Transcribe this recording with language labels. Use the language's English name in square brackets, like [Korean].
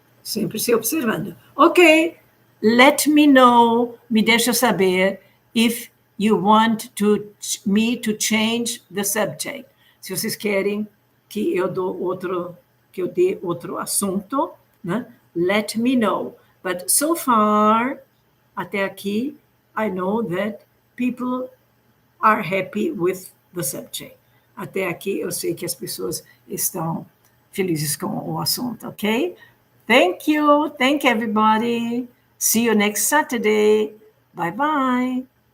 [Portuguese] Sempre se observando. [English] Ok, let me know, [Portuguese] me deixa saber [English] if you want me to change the subject. [Portuguese] Se vocês querem que eu dê outro assunto, né? [English] Let me know. But so far, [Portuguese] até aqui, [English] I know that people are happy with the subject. [Portuguese] Até aqui eu sei que as pessoas estão felizes com o assunto, ok? [English] Thank you everybody. See you next Saturday. Bye bye.